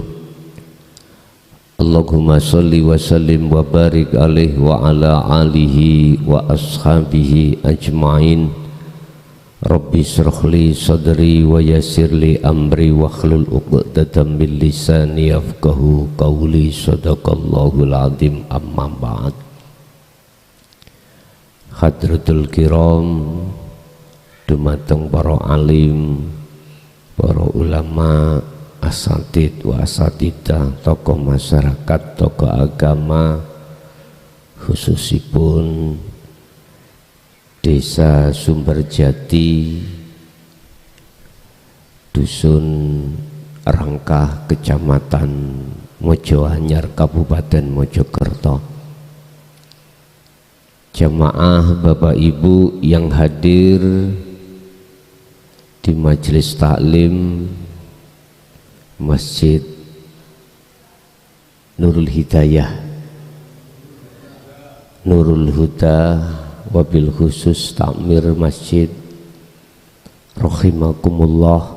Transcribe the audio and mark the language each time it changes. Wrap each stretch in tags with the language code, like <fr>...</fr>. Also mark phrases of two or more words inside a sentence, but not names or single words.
<ar>اللهم صل وسلم وبارك عليه وعلى آله وأصحابه أجمعين. رب اشرح لي صدري ويسر لي أمري واحلل عقدة من لساني يفقهوا قولي. صدق الله العظيم. أما بعد. حضرة الكرام,</ar> <jv>dumateng para alim, para ulama,</jv> <ar>أساتذة وأستاذات,</ar> <jv>tokoh masyarakat, tokoh agama, khususipun Desa Sumberjati, Dusun Rangkah, Kecamatan Mojoanyar, Kabupaten Mojokerto.</jv> <id>Jamaah Bapak Ibu yang hadir di majelis taklim Masjid Nurul Hidayah, Nurul Huda,</id> <ar>وبالخصوص</ar> <id>takmir masjid rahimakumullah.</id>